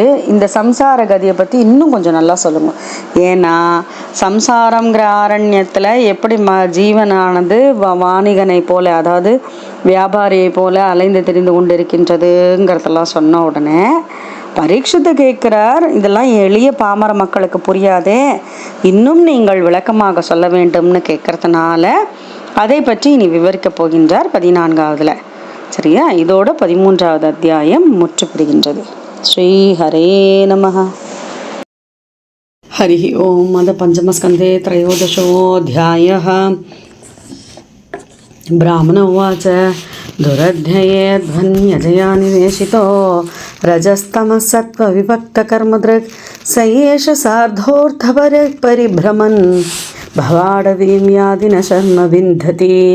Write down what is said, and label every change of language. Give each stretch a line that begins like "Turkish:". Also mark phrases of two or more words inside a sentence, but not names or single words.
Tamil: இந்த சம்சார கதியை பற்றி இன்னும் கொஞ்சம் நல்லா சொல்லுங்க. ஏன்னா சம்சாரங்கிற ஆரண்யத்தில் எப்படி ஜீவனானது வாணிகனை போல, அதாவது வியாபாரியை போல அலைந்து தெரிந்து கொண்டு இருக்கின்றதுங்கிறதெல்லாம் சொன்ன உடனே பரீட்சித்து கேட்குறார், இதெல்லாம் எளிய பாமர மக்களுக்கு புரியாதே, இன்னும் நீங்கள் விளக்கமாக சொல்ல வேண்டும்னு கேட்கறதுனால அதை பற்றி இனி விவரிக்க போகின்றார் 14ஆவதுல. சரியா? இதோட 13ஆவது அத்தியாயம் முற்றுப்பெறுகின்றது.
Sanskrit: श्री हरे नमः। हरि ओम्. अथ पञ्चमस्कन्धे த்ரயோதசோऽध्यायः. ब्राह्मण उवाच दुरध्ययेध्वन्यजया निवेशितो रजस्तमः सत्त्वविभक्तकर्मदृक् स एष सार्धोऽर्थपरिभ्रमन् भवाडवीं यादि न शर्म विन्धति